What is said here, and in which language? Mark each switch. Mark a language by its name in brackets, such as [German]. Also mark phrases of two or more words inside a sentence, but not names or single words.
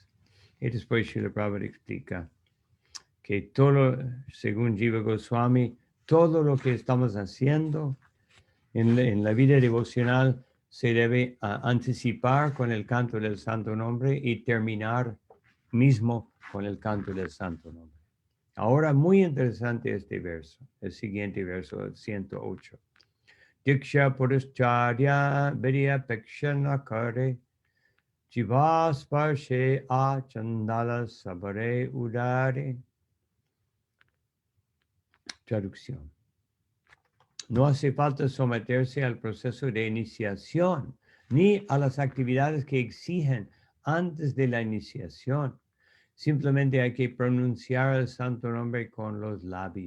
[Spanish] Y después Srila Prabhupada explica que todo, según Jiva Goswami, todo lo que estamos haciendo en la vida devocional se debe anticipar con el canto del santo nombre y terminar mismo con el canto del santo nombre. Ahora, muy interesante este verso, el siguiente verso, el 108. [Bangla] দীক্ষা পুরশ্চর্যা বির্য পেক্ষণ করে জীবস্পর্শে আ চণ্ডাল সবারে উদারে. [Spanish] Traducción. No hace falta someterse al proceso de iniciación ni a las actividades que exigen antes de la iniciación. Simplemente hay que pronunciar el santo nombre con los labios.